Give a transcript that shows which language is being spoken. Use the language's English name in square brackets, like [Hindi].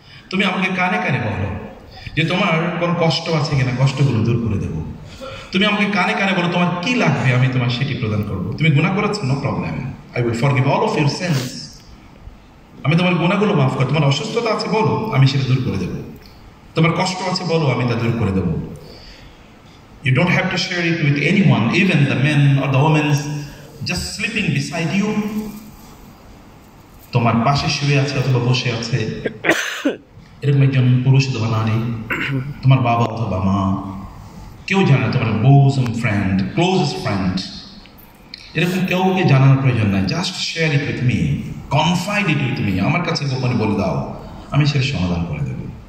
[Bangla] তুমি আমাকে কানে কানে বলো যে তোমার কোন কষ্ট আছে কিনা, কষ্টগুলো দূর করে দেবো। তুমি আমাকে কানে কানে বলো তোমার কি লাগবে, আমি তোমার সেটি প্রদান করবো। তুমি গুনাহ করেছো, [English] No problem, I will forgive all of your sins. [Bangla] আমি তোমার গুনাহগুলো মাফ করব। তোমার অসুস্থতা আছে বলো, আমি সেটা দূর করে দেবো। তোমার কষ্ট আছে বলো, আমি তা দূর করে দেবো। [English] You don't have to share it with anyone, even the men or the women just sleeping beside you. [Bangla] তোমার পাশে শুয়ে আছে অথবা বসে আছে এরকম একজন পুরুষ অথবা নারী, তোমার বাবা অথবা মা, কেউ জানে, তোমার [English] bosom friend, closest friend, [Bangla] এরকম কেউকে জানানোর প্রয়োজন নাই। [English] just share it with me, [Bangla] confide it with me, আমার কাছে গোপনে বলে দাও, আমি সেটা সমাধান করে দেবো।